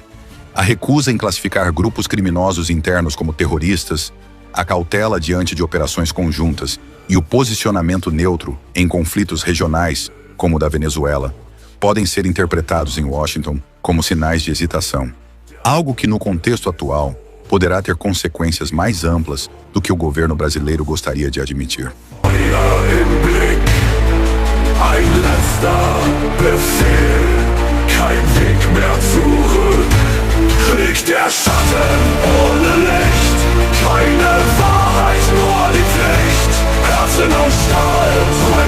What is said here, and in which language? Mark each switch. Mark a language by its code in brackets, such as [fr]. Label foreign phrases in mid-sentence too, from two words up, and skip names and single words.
[pt] A recusa em classificar grupos criminosos internos como terroristas, a cautela diante de operações conjuntas e o posicionamento neutro em conflitos regionais, como o da Venezuela, podem ser interpretados em Washington como sinais de hesitação. Algo que, no contexto atual, poderá ter consequências mais amplas do que o governo brasileiro gostaria de admitir. [de] Der Schatten ohne Licht, keine Wahrheit, nur die Pflicht, Herzen aus Stahl.